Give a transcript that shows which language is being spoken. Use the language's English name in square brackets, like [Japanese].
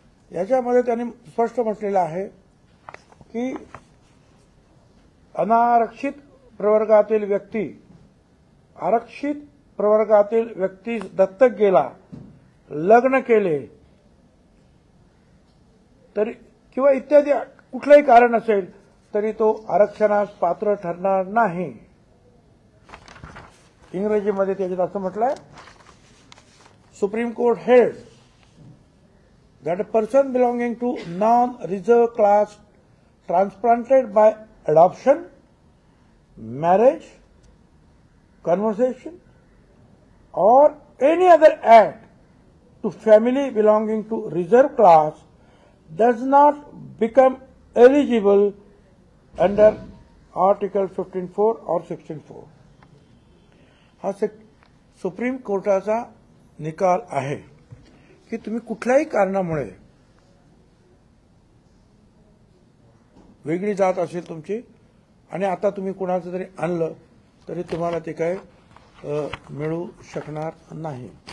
[Marathi] याच्यामध्ये त्यांनी स्पष्ट म्हटलेलं आहे की अनारक्षित प्रवर्गातील व्यक्ती आरक्षित प्रवर्गातील व्यक्ती दत्तक गेला, लग्न केले तरी किंवा इत्यादी कुठलंही कारण असेल तरी तो आरक्षणास पात्र ठरणार नाही. इंग्रजीमध्ये त्याच्यात असं म्हटलंय, [English] Supreme court held that a person belonging to non-reserved class transplanted by adoption, marriage, conversation, or any other act to family belonging to reserved class does not become eligible under Article 15(4) or 16(4). [Marathi] हा supreme कोर्टाचा निकाल आहे की तुम्ही कुठल्याही कारणामुळे वेगळी जात असेल तुमची आणि आता तुम्ही कुणाचं तरी आणलं तरी तुम्हाला ते काय मिळू शकणार नाही.